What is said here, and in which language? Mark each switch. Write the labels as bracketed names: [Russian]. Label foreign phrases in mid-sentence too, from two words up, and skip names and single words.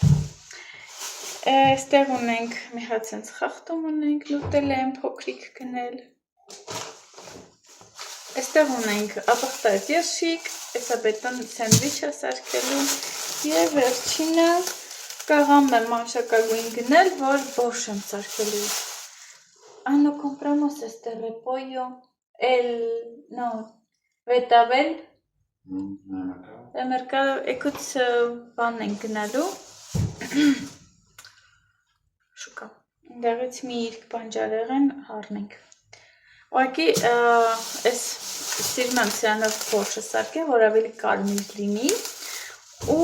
[Armenian] այստեղ ունենք մի հատ սենց խախտում ունենք, նուտելա եմ փոքրիկ գնել, այստեղ ունենք ապխտած երշիկ, էսաբետոն սենդվիչ է սարքելու և վերջինը կաղամ եմ մանշակագույն գնել, որ բորշ եմ սարքելու։ [Spanish] No compramos este repollo, vetabel, de mercado, [Armenian] եկուց բան ենք գնալու, շուկա, դեղից մի իրկ բանջարեղեն հարնենք։ Ուղղակի այս սիրում եմ սրանով բորշը սարքեմ, որ ավելի կարմիր լինի ու